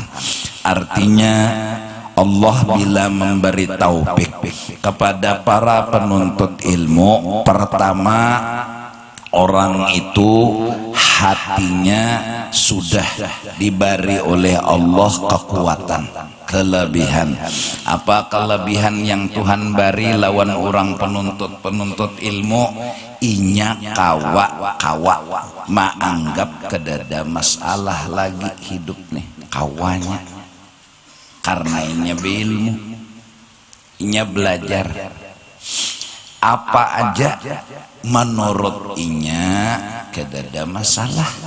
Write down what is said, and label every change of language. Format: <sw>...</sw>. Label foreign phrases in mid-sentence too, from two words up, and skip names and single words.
<id>Artinya Allah bila memberi taufik kepada para penuntut ilmu, pertama orang itu hatinya sudah diberi oleh Allah kekuatan, kelebihan. Apa kelebihan yang Tuhan beri lawan orang penuntut ilmu?</id> <bjn>Inya kawa maanggap kedada masalah lagi hidup nih kawanya, karena inya berilmu, inya belajar apa aja menurut inya kedada masalah.</bjn>